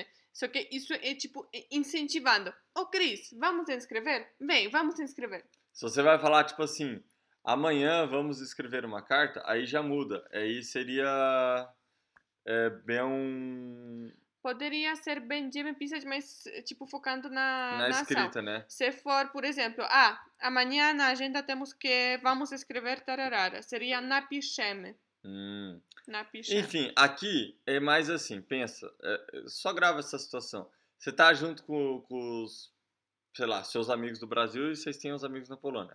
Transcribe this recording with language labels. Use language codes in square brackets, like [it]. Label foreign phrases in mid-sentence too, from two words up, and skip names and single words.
[pt] Só que isso é tipo incentivando. Cris, vamos escrever? Vem, vamos escrever. Se você vai falar tipo assim, amanhã vamos escrever uma carta, aí já muda. Aí seria bem um... Poderia ser [pl] będziemy pisać, [pt] mas tipo focando na escrita, ação. né? Se for, por exemplo, amanhã na agenda temos que vamos escrever tararara. [pl] Seria napiszemy. Napiszemy. [pt] Enfim, aqui é mais assim, pensa, só grava essa situação. Você tá junto com os, sei lá, seus amigos do Brasil e vocês têm os amigos na Polônia.